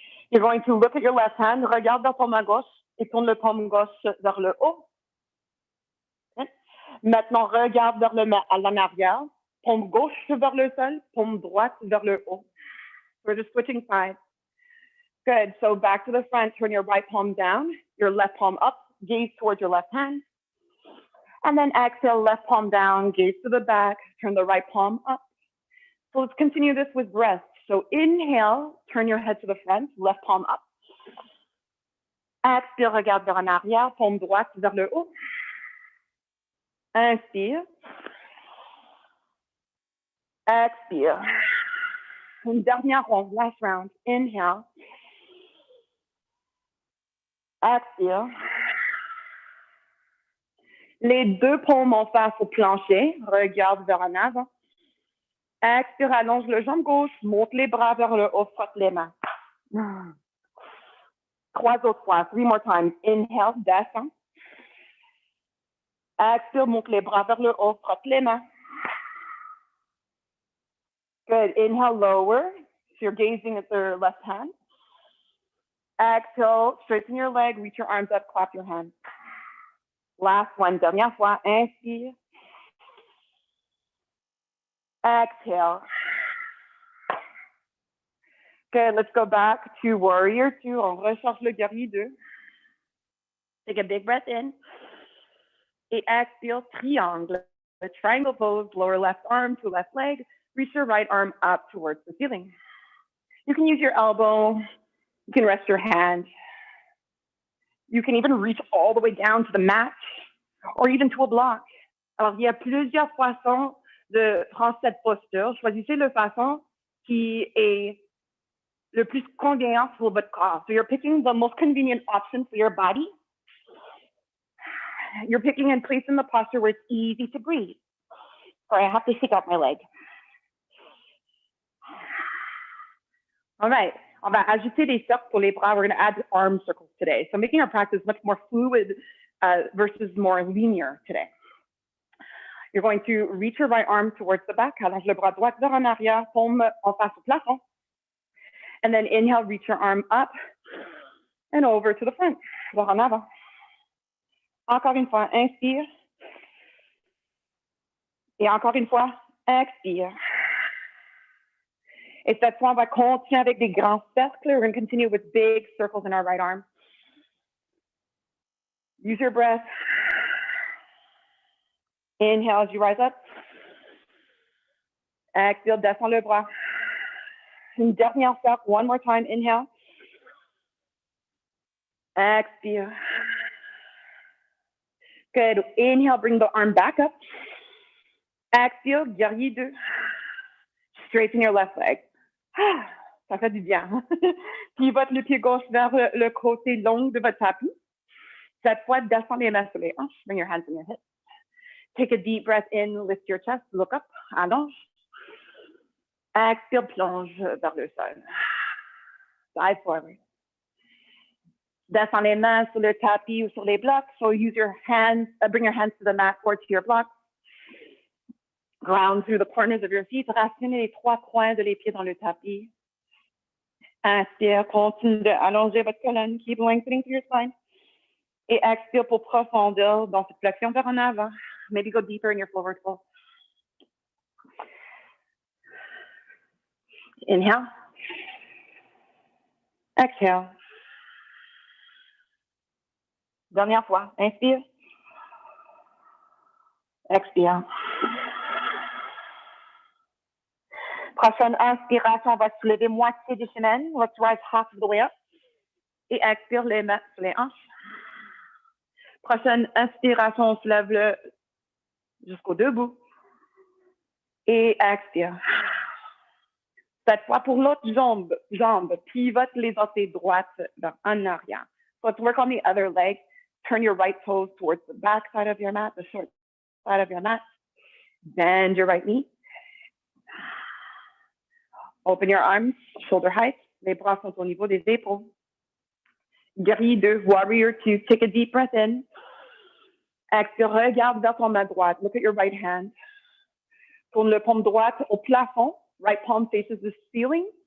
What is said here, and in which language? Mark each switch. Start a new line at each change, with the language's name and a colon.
English: You're going to look at your left hand,
French: regarde vers ton main gauche et tourne le paume gauche vers le haut. Okay. Maintenant, regarde vers l'en arrière, paume gauche vers le sol, paume droite vers le haut.
English: We're just switching sides. Good, so back to the front, turn your right palm down, your left palm up, gaze towards your left hand. And then exhale, left palm down, gaze to the back, turn the right palm up. So let's continue this with breath. So inhale, turn your head to the front, left palm up.
French: Expire, regarde vers en arrière, paume droite vers le haut. Inspire. Expire. Une dernière ronde,
English: last round. Inhale.
French: Expire. Les 2 paumes en face au plancher. Regarde vers en avant. Expire, allonge le jambe gauche. Monte les bras vers le haut. Frotte les mains. 3 autres fois.
English: 3 more times. Inhale,
French: descend. Expire, monte les bras vers le haut. Frotte les mains.
English: Good. Inhale, lower. So you're gazing at the left hand. Exhale, straighten your leg. Reach your arms up. Clap your hands. Last one,
French: dernière fois, inspire.
English: Exhale. Good, let's go back to warrior 2.
French: On recharge le guerrier 2.
English: Take a big breath in. Et exhale, triangle. The triangle pose, lower left arm to left leg. Reach your right arm up towards the ceiling. You can use your elbow. You can rest your hand. You can even reach all the way down to the mat or even to a block.
French: Alors, il y a plusieurs façons de prendre cette posture. Choisissez la façon qui est le plus convenient pour votre corps.
English: So you're picking the most convenient option for your body. You're picking and placing the posture where it's easy to breathe. Sorry, I have to shake out my leg. All right.
French: On va ajouter des cercles pour les bras.
English: We're going to add arm circles today. So making our practice much more fluid versus more linear today. You're going to reach your right arm towards the back.
French: Allonge le bras droit vers en arrière, paume en face au plafond.
English: And then inhale, reach your arm up and over to the front,
French: vers en avant. Encore une fois, inspire. Et encore une fois, expire. Et cette fois, on va continuer avec des grands cercles.
English: We're going to continue with big circles in our right arm. Use your breath. Inhale as you rise up. Exhale,
French: descends le bras. Une dernière
English: step, one more time, inhale.
French: Expire.
English: Good. Inhale, bring the arm back up. Exhale, guerrier 2. Straighten your left leg.
French: Ça fait du bien. Pivote le pied gauche vers le côté long de votre tapis. Cette fois, descends les mains sur les hanches.
English: Bring your hands on your hips. Take a deep breath in, lift your chest, look up,
French: allonge. Exhale, plonge vers le sol.
English: Side forward.
French: Descends les mains sur le tapis ou sur les blocs.
English: So use your hands, bring your hands to the mat or to your blocks. Ground through the corners of your feet.
French: Racine les trois coins de les pieds dans le tapis. Inspire, continue d'allonger votre colonne.
English: Keep lengthening through your spine.
French: Et expire pour profondeur dans cette flexion vers en avant.
English: Maybe go deeper in your forward fold. Inhale. Exhale.
French: Dernière fois. Inspire. Expire. Prochaine inspiration, on va se lever moitié du chemin.
English: Let's rise half of the way up.
French: Et expire les mains sur les hanches. Prochaine inspiration, on se lève jusqu'au debout. Et expire. Cette fois, pour l'autre jambe, pivote les orteils droites en arrière.
English: So let's work on the other leg. Turn your right toes towards the back side of your mat, the short side of your mat. Bend your right knee. Open your arms, shoulder height.
French: Les bras sont au niveau des épaules. Guerrier 2,
English: warrior 2. Take a deep breath in.
French: Expire, regarde vers ton main droite.
English: Look at your right hand.
French: Tourne le paume droite au plafond.
English: Right palm faces the ceiling.